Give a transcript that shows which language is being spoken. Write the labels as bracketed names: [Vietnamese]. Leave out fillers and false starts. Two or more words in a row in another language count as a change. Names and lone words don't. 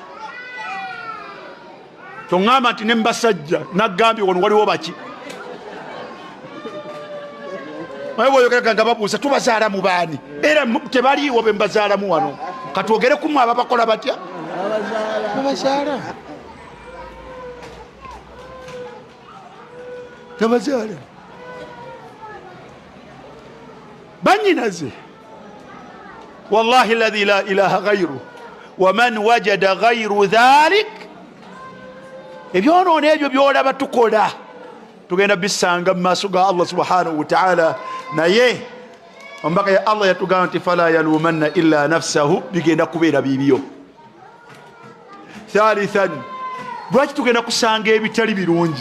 [Ganda] toŋŋamba nti ne mbasajja naggambye wano waliwo baki bwoyogeraga nga babuuza tubazaala mu baani era tebaliiwo be mbazaalamu wano katwogere kumu aba bakola batya babazaala tabazaala banyinaze. [Arabic] والله الذي لا إله غيره ومن وجد غير ذلك. [Ganda] ebyonoona ebyo byolaba tukola tugenda bisanga mu maaso ga Allah [Arabic] سبحانه وتعالى. [Ganda] naye ombaka ya Allah yatugamba nti [Arabic] فلا يلومن إلا نفسه, [Ganda] bigenda kubeera bibyo. thalithan, lwaki tugenda kusanga ebitali birungi?